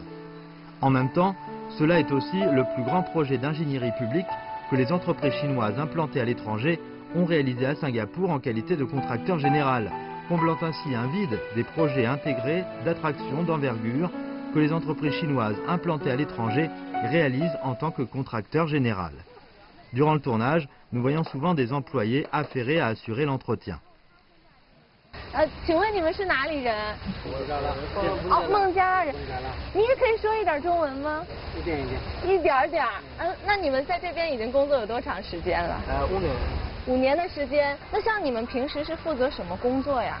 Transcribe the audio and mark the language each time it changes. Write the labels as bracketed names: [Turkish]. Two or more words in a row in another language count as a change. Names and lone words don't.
[French] En même temps, cela est aussi le plus grand projet d'ingénierie publique que les entreprises chinoises implantées à l'étranger ont réalisé à Singapour en qualité de contracteur général, comblant ainsi un vide des projets intégrés d'attractions d'envergure que les entreprises chinoises implantées à l'étranger réalisent en tant que contracteur général. Durant le tournage, nous voyons souvent des employés affairés à assurer l'entretien. [Chinese] 请问你们是哪里人？孟加拉人。你也可以说一点中文吗？一点点。那你们在这边已经工作有多长时间了？5年。 5年的时间。那像你们平时是负责什么工作呀？